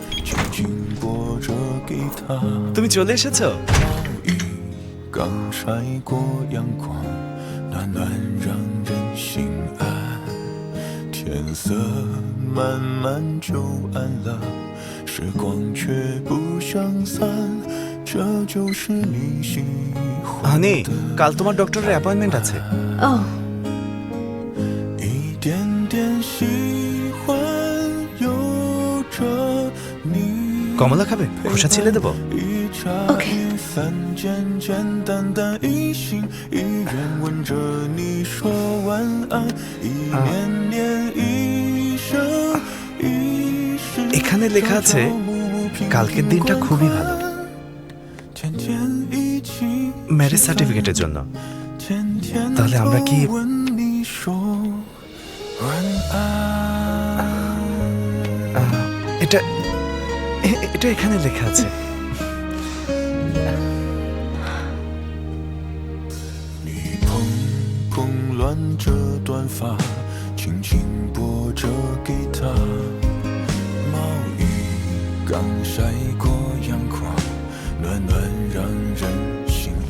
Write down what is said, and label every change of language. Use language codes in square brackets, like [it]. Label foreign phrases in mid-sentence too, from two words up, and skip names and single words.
[bn] তুমি চলে এসেছো? [zh] 刚晒过阳光，暖暖让人心安。天色慢慢就暗了，时光却不相散，这就是你喜欢 [bn] হানি, [zh] 的。 [bn] কাল তোমার [en] doctor's appointment [bn] আছে। ও [zh] 一点点喜欢有着你。 [bn] কমলা খাবে? খোসা ছিলে দেবো? [zh] 一茶 [en] Okay. [zh] 一饭，简简单单一心，一人吻着你说晚安，一年年一生一世。 [bn] এখানে লেখা আছে কালকের দিনটা খুবই ভালো, [zh] 天天一起 [en] marriage certificate's [bn] জন্য। [zh] 天天 [bn] তাহলে আমরা কি [zh] 吻你说晚安。 [bn] এটা এটা এখানে লেখা আছে। [zh] 你蓬蓬乱着短发，轻轻拨着吉他，毛衣刚晒过阳光，暖暖让人心安。